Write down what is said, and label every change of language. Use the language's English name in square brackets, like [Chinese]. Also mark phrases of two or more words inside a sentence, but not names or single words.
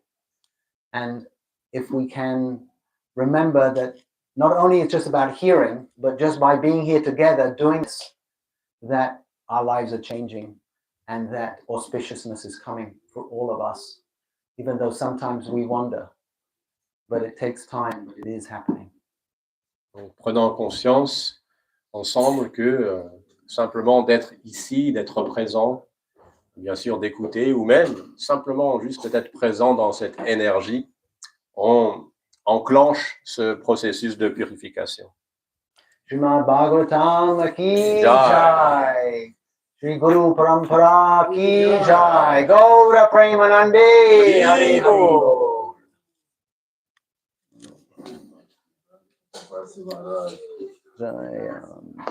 [English] And if we can remember that not only it's just about hearing, but just by being here together, doing this, that our lives are changing and that auspiciousness is coming for all of us, even though sometimes we wonder, but it takes time, but it is happening. [French] Donc, prenons conscience ensemble que simplement d'être ici, d'être présent, bien sûr d'écouter, ou même simplement juste d'être présent dans cette énergie, on enclenche ce processus de purification. [Hindi] Srimad Bhagavatam ki jai. Shri Guru Parampara ki jai. [Bangla] Gaura Premanande Hari Bol. [Hindi] Jai